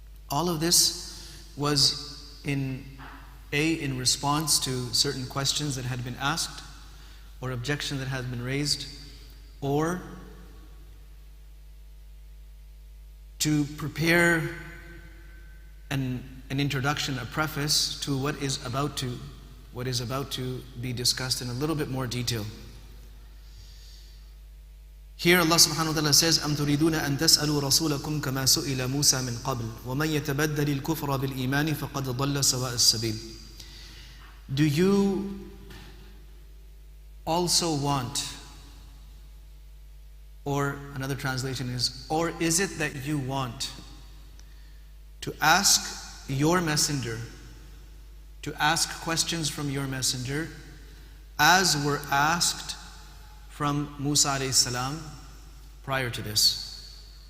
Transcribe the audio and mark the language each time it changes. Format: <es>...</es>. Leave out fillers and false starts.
<en>All of this was in response to certain questions that had been asked, or objections that had been raised, or to prepare an introduction, a preface to what is about to be discussed in a little bit more detail. Here Allah subhanahu wa ta'ala says,</en> <ar>أَمْ تُرِيدُونَ أَن تَسْأَلُوا رَسُولَكُمْ كَمَا سُئِلَ مُوسَى مِنْ قَبْلِ وَمَنْ يَتَبَدَّلِ الْكُفْرَ بِالْإِيمَانِ فَقَدْ ضَلَّ سَوَاءَ السَّبِيلِ.</ar> <en>Do you also want, or another translation is, or is it that you want to ask your messenger, to ask questions from your messenger as were asked from Musa alayhi salam prior to this?</en>